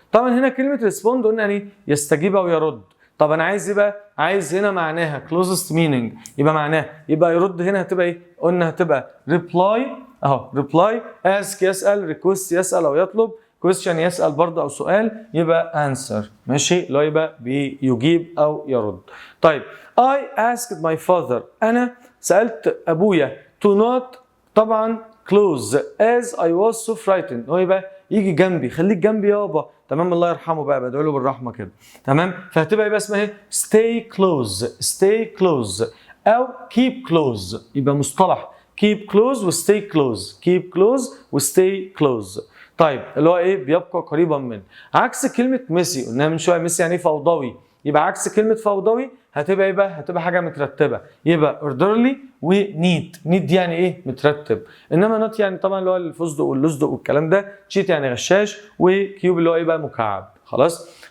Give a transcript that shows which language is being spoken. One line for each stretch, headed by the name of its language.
Arabic: طبعا هنا كلمه respond قلنا يعني يستجيب او يرد. طب انا عايز ايه بقى؟ عايز هنا معناها closest meaning، يبقى معناها يبقى يرد. هنا هتبقى ايه؟ قلنا هتبقى reply اهو، reply ask يسال، request يسال او يطلب، question يسال برضه او سؤال، يبقى answer، ماشي، اللي هو يبقى بيجيب او يرد.
English: طيب I asked my father.
Arabic: انا سالت ابويا
English: to not طبعا close as I was so frightened.
Arabic: هو يبقى يجي جنبي، خليك جنبي يابا، تمام، الله يرحمه بقى، بدعو له بالرحمه كده. تمام. فهتبقى يبقى اسمها ايه؟ stay close او keep close، يبقى مصطلح keep close و stay close، keep close و stay close. طيب اللي هو ايه؟ بيبقى قريبا من. عكس كلمه ميسي، قلنا من شويه ميسي يعني فوضوي، يبقى عكس كلمه فوضوي هتبقى ايه بقى؟ هتبقى حاجه مترتبه، يبقى orderly ونيت. نيت دي يعني ايه؟ مترتب. انما نوت يعني طبعا اللي هو الفستق واللزدق والكلام ده. تشيت يعني غشاش، وكيوب اللي هو ايه بقى؟ مكعب. خلاص.